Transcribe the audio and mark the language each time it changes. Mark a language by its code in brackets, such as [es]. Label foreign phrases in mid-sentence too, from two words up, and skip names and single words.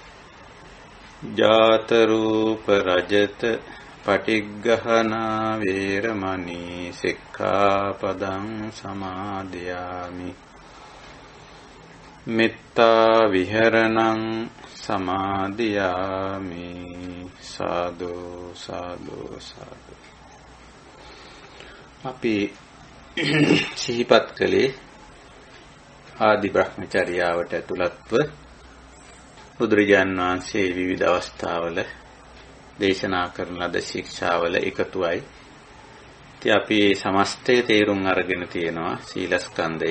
[pi] ජාත රූප රජත පටිග්ගහනා වේරමණී සික්ඛාපදං සමාදියාමි. මෙත්තා විහරණං සමාදියාමි. සාදු සාදු සාදු. [si] අපි සිහිපත් කළේ ආදි බ්‍රහ්මචර්යාවට ඇතුළත්ව බුදුරජාණන් වහන්සේ විවිධ අවස්ථාවල දේශනා කරන ලද ශික්ෂාවල එකතුවයි. ඉතින් අපි සමස්තය තේරුම් අරගෙන තියෙනවා සීලස්කන්ධය.